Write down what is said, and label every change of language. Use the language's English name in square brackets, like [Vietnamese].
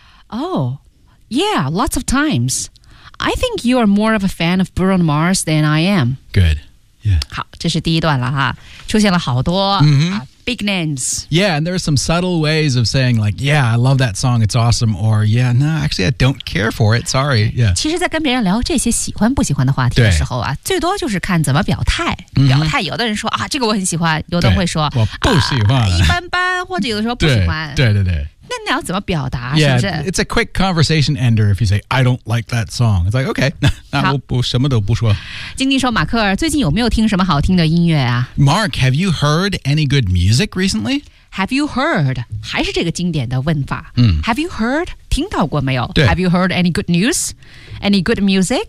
[English] Oh, yeah, lots of times. I think you are more of a fan of Bruno Mars than I am. Good. Yeah. [Chinese] 好，这是第一段了哈，出现了好多、 [English] big names. Yeah, and there are some subtle ways of saying like, yeah, I love that song, it's awesome, or yeah, no, actually, I don't care for it, sorry. Yeah. [Chinese] 其实在跟别人聊这些喜欢不喜欢的话题的时候啊，最多就是看怎么表态。表态，有的人说啊，这个我很喜欢，有的人会说我不喜欢，一般般，或者有的时候不喜欢。对对对。那你要怎么表达 [English] yeah, [Chinese] 是不是 [English] it's a quick conversation ender if you say I don't like that song it's like okay [Chinese] 那我什么都不说经历说马克尔最近有没有听什么好听的音乐啊 [English] Mark have you heard any good music recently have you heard [Chinese] 还是这个经典的问法、have you heard 听到过没有对 [English] have you heard any good news any good music